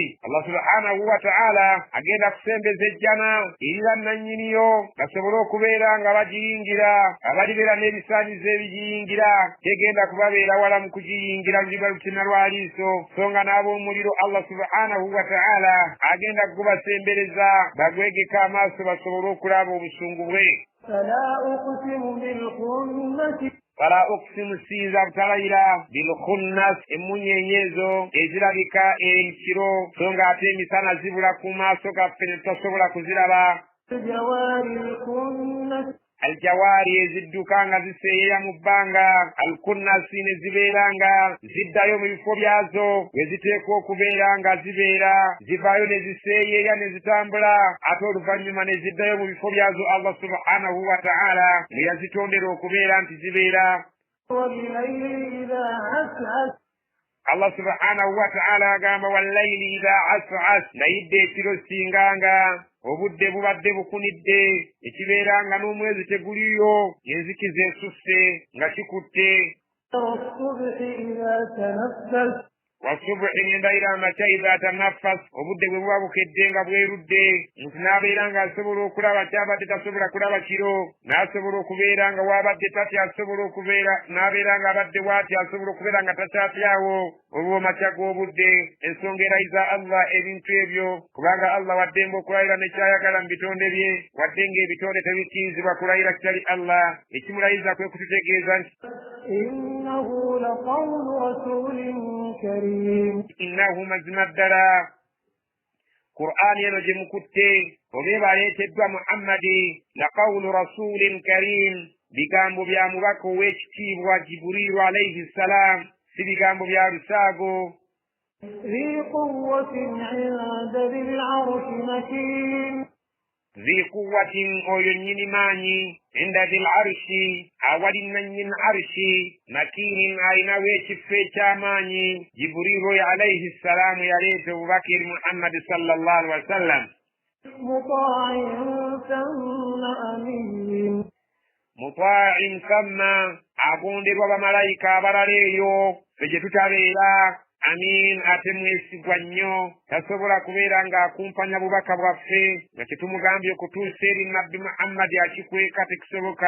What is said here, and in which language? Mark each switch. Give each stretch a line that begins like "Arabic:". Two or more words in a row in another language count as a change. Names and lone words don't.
Arabic: الله سبحانه وتعالى
Ganda: agenda kusembeza ejjana erira nannyiniyo basobole okubeera nga bagiyingira abalibeera n'ebisaanizo ebigiyingira tegenda kubabeera wala mu kugiyingira luliba lutina lwaliiso so nga n'ab'omuliro
Arabic: الله سبحانه وتعالى
Ganda: agenda kubasembereza bagwegeka amaaso basobole okulaba obusungu bwe.
Arabic: فلا أقسم بالخنس. فلا أقسم
Ganda: sinza butalayira bilkhunnas emunyenyezo ezirabika ekiro so nga ate emisana zibula ku maaso gaffe ne tutasobola kuziraba.
Arabic: الجوار الكنس
Ganda: aljawaari ezidduka nga ziseeyeya mu bbanga, alkunnasi ne zibeera nga ziddayo mu bifo byazo we ziteekwa okubeera nga zibeera, zivaayo ne ziseeyeeya ne zitambula ate oluvannyuma ne ziddayo mu bifo byazo
Arabic: الله سبحانه وتعالى
Ganda: ne yazitondera okubeera nti zibeera.
Arabic: والليل إذا عسعس الله سبحانه وتعالى
Ganda: agamba
Arabic: والليل إذا عسعس,
Ganda: nayidde ekiro singanga obudde bubadde bukunidde ekibeeranga n'omwezi teguliyo enzikiza esusse nga kikutte.
Arabic: والصبح إذا تنفس
Ganda: wasubuhi n'endayira amakya
Arabic: إذا تنفس,
Ganda: obudde bwe buba bukedde nga bwerudde nti n'abeera ng'asobola okulaba kyabadde tasobola kulaba kiro, n'asobola okubeera nga wabadde tatya asobola okubeera, n'abeera ng'abadde waati asobola okubeera nga takyatyawo olwo makya g'obudde. Ensonga erayiza Allah ebintu ebyo kubanga Allah waddemba okulayira nekyayagala mu bitonde bye, wadde ng'ebitonde tebikkirizibwa kulayira kitali Allah. Ekimulayiza kwe kututegeeza nti
Arabic: إنه لقول رسول كريم
Ganda: innahu mazima ddala Qur'ani eno gye mukutte obeeba aleeteddwa Muhammadi
Arabic: لقول رسول كريم,
Ganda: bigambo bya mubaka ow'ekitiibwa Jibrilu
Arabic: عليه السلام,
Ganda: si bigambo bya lusaago.
Arabic: ذي قوة عند ذي العرش مكين ذي قوة
Ganda: oyo nnyini maanyi
Arabic: عند ذي العرش,
Ganda: awali nannyini arshi, makinin ayinawo ekifo eky'amaanyi. Jibrilu oyo
Arabic: عليه السلام
Ganda: yaleeta obubaka eri Muhammadi
Arabic: صلى الله عليه وسلم. مطاع ثم أمين مطاع ثم,
Ganda: agonderwa bamalayika abalala eyo ffe gye tutabeera. Amin, ate mwesigwa nnyo, tasobola kubeera ng'akumpanya bubaka bwaffe nga tetumugambye okutuusa eri nabbi Muhammadi akikweka tekisoboka.